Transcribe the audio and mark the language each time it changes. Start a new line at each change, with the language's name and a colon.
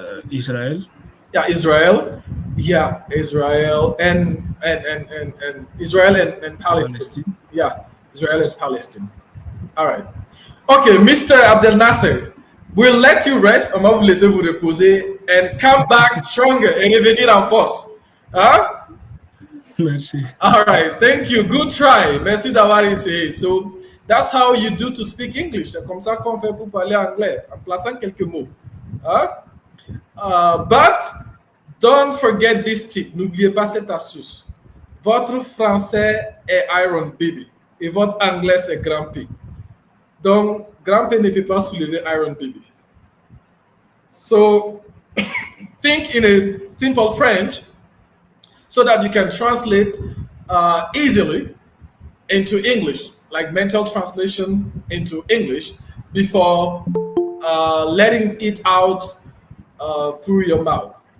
English: Israel. Yeah, Israel. Yeah, Israel and Israel and Palestine. Yeah, Israel and Palestine. All right. Okay, Mr. Abdel Nasser, we'll let you rest.
French: On va vous laisser vous reposer
English: and come back stronger
French: et revenir en force. Huh? Merci.
English: All right, thank you. Good try.
French: Merci d'avoir essayé.
English: So that's how you do to speak English.
French: C'est comme ça qu'on fait pour parler anglais, en plaçant quelques mots. Huh?
English: But don't forget this tip.
French: N'oubliez pas cette astuce. Votre français est Iron Baby et votre anglais c'est Grand P. Donc, Grand P ne peut pas soulever Iron Baby.
English: So, think in a simple French so that you can translate easily into English, like mental translation into English before letting it out through your mouth.